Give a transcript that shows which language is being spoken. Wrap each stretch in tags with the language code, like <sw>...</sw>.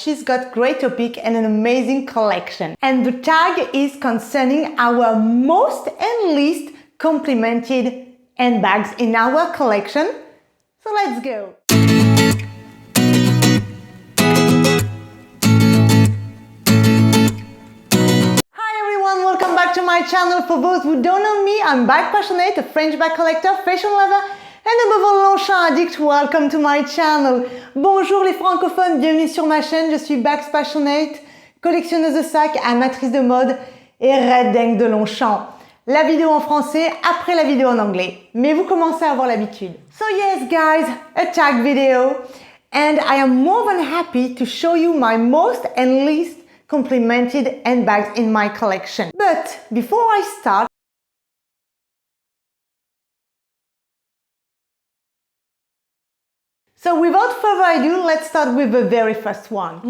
<en>She's got great topic and an amazing collection. And the tag is concerning our most and least complimented handbags in our collection. So let's go. Welcome back to my channel. For those who don't know me, I'm bag passionate, a French bag collector, fashion lover, and above all, Longchamp addict. Welcome to my channel.</en> <fr>Bonjour les francophones, bienvenue sur ma chaîne. Je suis bags passionate, collectionneuse de sacs, amatrice de mode et red dingue de Longchamp. La vidéo en français après la vidéo en anglais. Mais vous commencez à avoir l'habitude.</fr> <en>So yes guys, a tag video, and I am more than happy to show you my most and least complimented handbags in my collection. But before I start, so without further ado, let's start with the very first one.</en>